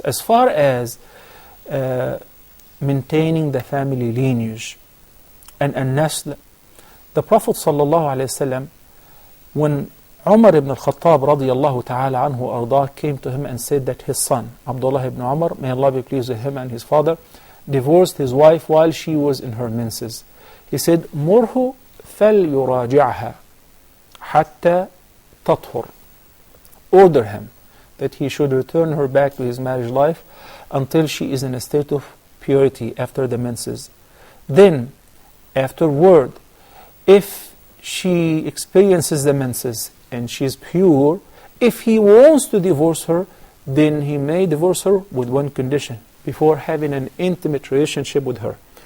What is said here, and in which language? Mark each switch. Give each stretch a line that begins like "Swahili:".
English: As far as maintaining the family lineage and nasl, the Prophet ﷺ, when Umar ibn al-Khattab radiyallahu ta'ala anhu ardah came to him and said that his son, Abdullah ibn Umar, may Allah be pleased with him and his father, divorced his wife while she was in her menses. He said,
Arabic: مُرْهُ فَلْيُرَاجِعْهَا حَتَّى تَطْهُرْ.
English: Order him that he should return her back to his marriage life until she is in a state of purity after the menses. Then, afterward, if she experiences the menses and she is pure, if he wants to divorce her, then he may divorce her with one condition, before having an intimate relationship with her.